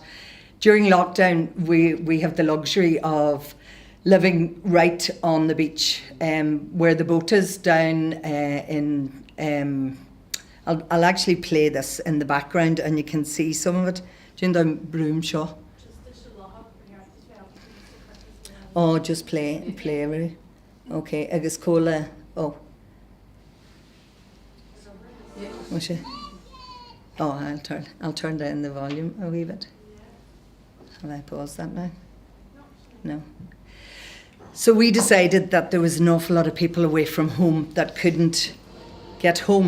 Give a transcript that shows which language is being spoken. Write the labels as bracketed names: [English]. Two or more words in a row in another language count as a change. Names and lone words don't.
[English] During lockdown, we have the luxury of living right on the beach, where the boat is down in... I'll actually play this in the background, and you can see some of it. Down the Broomshaw. Oh, just play every. Okay, [Irish] agus cóla. [English] Oh. What's it? Oh, I'll turn down the volume a wee bit. Have I paused that now? No. So we decided that there was an awful lot of people away from home that couldn't get home.